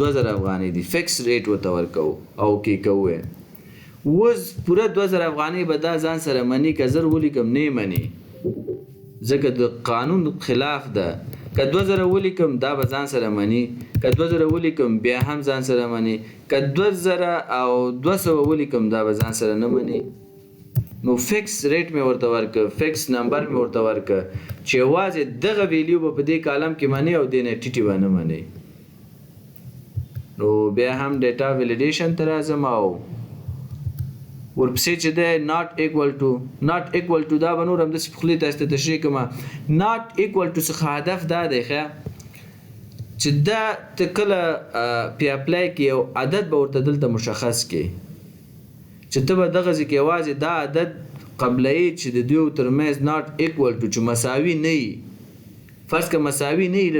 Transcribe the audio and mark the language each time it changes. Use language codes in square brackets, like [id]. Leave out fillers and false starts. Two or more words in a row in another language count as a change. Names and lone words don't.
[ps] 2000 افغانۍ دي [en] fix rate [ps] ورته ورکوو او کې کوو اوس پوره 2000 افغانۍ به دا ځان سره مني که 1000 ولیکم نه مني ځکه د قانون خلاف ده که 2000 ولیکم دا به ځان سره مني که 2000 ولیکم بیا هم ځان سره مني که 2000 او 200 ولیکم دا به ځان سره نه مني نو [en] fix rate [ps] مې ورته ورکړ [en] fix number [ps] مې ورته ورکړ چې یوازې دغه ویلیو به په دې کالم کې مني او دې نه ټیټي به نه مني نو بیا هم [en] data validation [ps] ته راځم او ورپسې چې دی [en] not equal to not equal to [ps] دا به نور همداسې په خولې تاسو ته تشریح کوم [en] not equal to [ps] څخه هدف دا دی ښه چې دا ته کله پې اپلای کړي یو عدد به ورته دلته مشخص کړي چې ته به دغسې کې یوازې دا عدد قبلوي چې د دوی ترمنځ [en] not equal to [ps] چې مساوي نه وي فرض که مساوي نه وي له